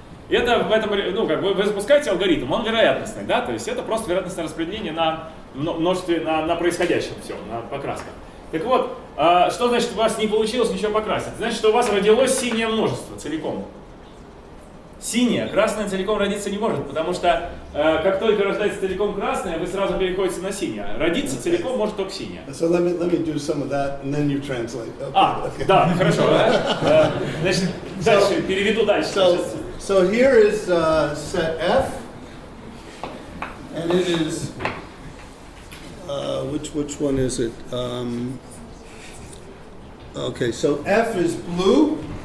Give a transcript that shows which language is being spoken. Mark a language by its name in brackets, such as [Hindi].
[Russian] Это в этом, вы запускаете алгоритм, он вероятностный, да, то есть это просто вероятностное распределение на множестве, на происходящем всем, на покрасках. Так вот, что значит у вас не получилось ничего покрасить? Значит, что у вас родилось синее множество целиком. Синее, красное целиком родиться не может, потому что как только рождается целиком красное, вы сразу переходите на синее. Родиться целиком может только синее. [English] So let me do some of that and then you translate. Okay. [Russian] Да, хорошо. Значит, дальше, переведу дальше. [English] So here is set F, and it is which one is it? Okay, so F is blue.